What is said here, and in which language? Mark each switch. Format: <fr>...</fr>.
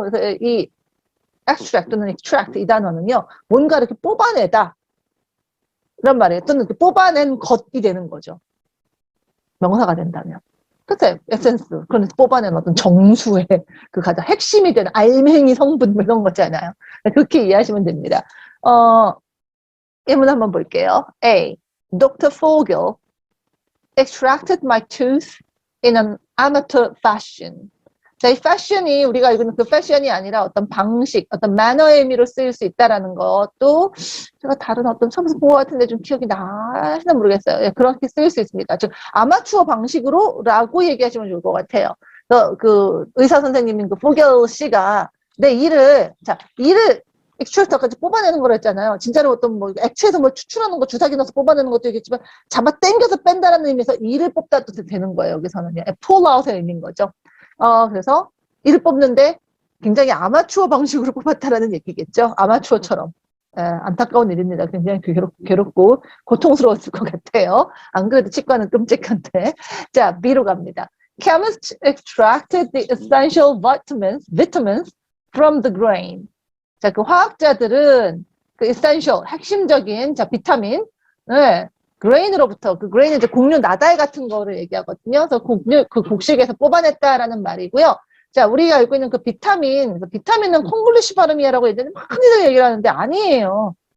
<ko>그래서 이 extract 또는 extract 이 단어는요, 뭔가 이렇게 뽑아내다. 이런 말이에요. 또는 뽑아낸 것이 되는 거죠. 명사가 된다면. 그래서 에센스, 그런 뽑아낸 어떤 정수의 그 가장 핵심이 되는 알맹이 성분 뭐 이런 거잖아요. 그렇게 이해하시면 됩니다. 예문 한번 볼게요. A. Dr.</ko> <en>Fogel extracted my tooth in an amateur fashion.</en> <ko>자, 이 패션이 우리가 알고 있는 그 패션이 아니라 어떤 방식, 어떤 매너의 의미로 쓰일 수 있다라는 것도 제가 다른 어떤 처음에서 본 것 같은데 좀 기억이 나시나 모르겠어요. 예, 그렇게 쓰일 수 있습니다. 즉 아마추어 방식으로라고 얘기하시면 좋을 것 같아요. 그 의사 선생님인 그 포겔 씨가 내 일을 엑스트랙터까지 뽑아내는 거라 했잖아요. 진짜로 어떤 뭐 액체에서 뭐 추출하는 거 주사기 넣어서 뽑아내는 것도 있겠지만 잡아 당겨서 뺀다라는 의미에서 이를 뽑다도 되는 거예요. 여기서는요.</ko> <en>pull out</en> <ko>의 의미인 거죠. 그래서 이를 뽑는데 굉장히 아마추어 방식으로 뽑았다라는 얘기겠죠. 아마추어처럼. 안타까운 일입니다. 굉장히 괴롭고 고통스러웠을 것 같아요. 안 그래도 치과는 끔찍한데. 자, B로 갑니다.</ko> <en>Chemists extracted the essential vitamins from the grain.</en> <ko>자, 그 화학자들은 그 essential, 핵심적인, 자, 비타민, 그레인으로부터, 그 그레인은 이제 곡류 나달 같은 거를 얘기하거든요. 그래서 그 곡식에서 뽑아냈다라는 말이고요. 자, 우리가 알고 있는 그 비타민은 콩글리시 발음이야라고 얘기하는데 많이들 얘기를 하는데 아니에요.</ko>